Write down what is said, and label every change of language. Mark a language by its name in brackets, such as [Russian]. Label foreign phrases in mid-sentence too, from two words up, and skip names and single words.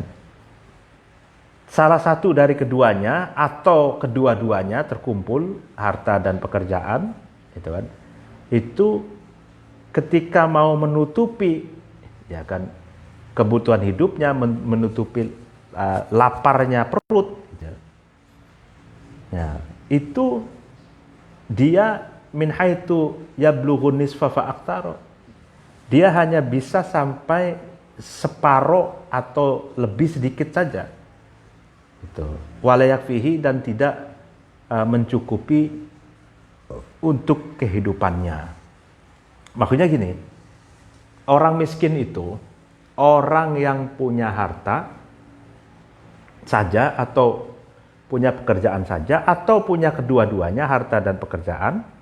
[Indonesian] Salah satu dari keduanya atau kedua-duanya terkumpul, harta dan pekerjaan, gitu kan. Itu ketika mau menutupi, ya kan, kebutuhan hidupnya, menutupi laparnya perut, gitu. Ya, itu dia [Arabic] min haitsu yablughu nisfa fa aktsara. [Indonesian] Dia hanya bisa sampai separuh atau lebih sedikit saja. Gitu. [Arabic] Wala yakfihi, [Indonesian] dan tidak mencukupi untuk kehidupannya. Maksudnya gini, orang miskin itu orang yang punya harta saja atau punya pekerjaan saja atau punya kedua-duanya, harta dan pekerjaan,